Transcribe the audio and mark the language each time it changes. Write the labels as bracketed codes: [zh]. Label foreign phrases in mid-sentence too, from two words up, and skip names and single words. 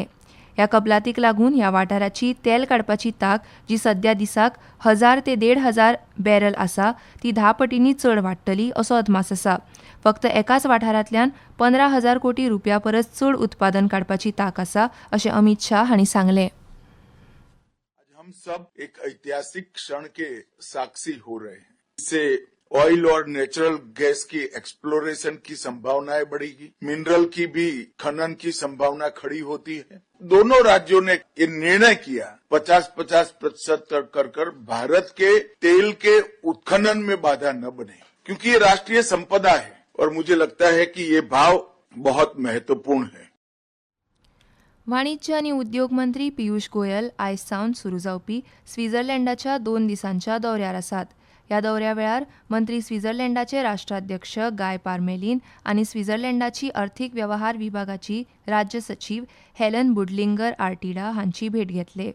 [kok] ह्या कबलातीक लागून ह्या वाठाराची तेल काडपाची तांक जी सद्या दिसाक 1000 ते 1500 बॅरल आसा ती 10 पटींनी चड वाडटली असो अदमास आसा. फक्त एकाच वाठारांतल्यान 15,000 कोटी रुपया परस चड उत्पादन काडपाची तांक आसा अशें अमित शाह हांणी सांगलें. [hi] हम सब एक ऐतिहासिक क्षण के साक्षी हो रहे हैं. इससे ऑयल और [en] natural gas [hi] की एक्सप्लोरेशन की संभावनाएं बढ़ेगी, मिनरल की भी खनन की संभावना खड़ी होती है. दोनों राज्यों ने ये निर्णय किया 50-50% कर भारत के तेल के उत्खनन में बाधा न बने, क्योंकि ये राष्ट्रीय संपदा है और मुझे लगता है कि ये भाव बहुत महत्वपूर्ण है. [kok] वाणिज्य आनी उद्योग मंत्री पियुष गोयल आयज सावन सुरू जावपी स्वित्झर्लंडाच्या 2 दिसांच्या दौऱ्यार आसात. ह्या दौऱ्या वेळार मंत्री स्वित्झर्लंडाचे राष्ट्राध्यक्ष गाय पार्मेलीन आनी स्वित्झर्लंडाची अर्थीक वेवहार विभागाची राज्य सचीव हेलन बुडलिंगर आर्टिडा हांची भेट घेतले.